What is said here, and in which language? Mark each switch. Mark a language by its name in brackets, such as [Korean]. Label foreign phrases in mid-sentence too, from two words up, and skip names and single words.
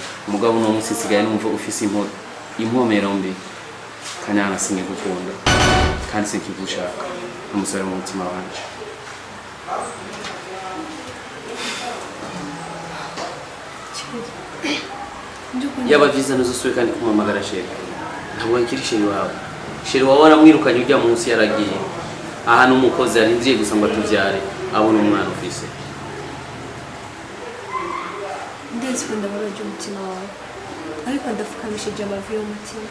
[Rundi] Mugabo no munsi sigaye numva ufise impomero mbi. Kanyana singikukunda kandi sinkigushaka umusore mu mutima wanje. Yaba visa nazosuye kandi kumamagara sheri. Ntabwo nkiri sheri wawe. Sheri wawe aramwirukanye ujya munsi yaragiye. Aha n'umukozi arinziye gusa ngo tuvyare abona umwana ufise. Ndetse ndabaraje umutima wawe ariko ndafukamishije amavi y'umutima.